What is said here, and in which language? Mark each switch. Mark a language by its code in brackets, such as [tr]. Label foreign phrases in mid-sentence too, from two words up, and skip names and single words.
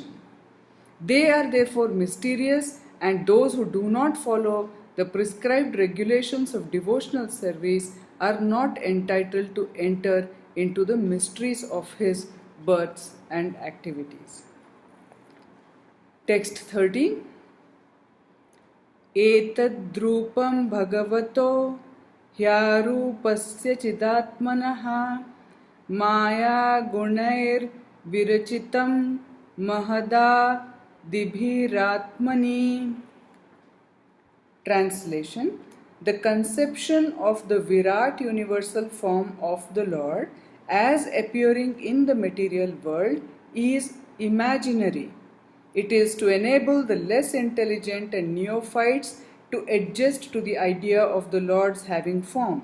[en] They are therefore mysterious, and those who do not follow the prescribed regulations of devotional service are not entitled to enter into the mysteries of His births and activities. Text 30. [sa] Etadrupam bhagavato hyarupasya chidatmanaha maya gunair virachitam mahada dibhiratmani. [en] Translation: the conception of the Virat universal form of the Lord as appearing in the material world is imaginary. It is to enable the less intelligent and neophytes to adjust to the idea of the Lord's having form.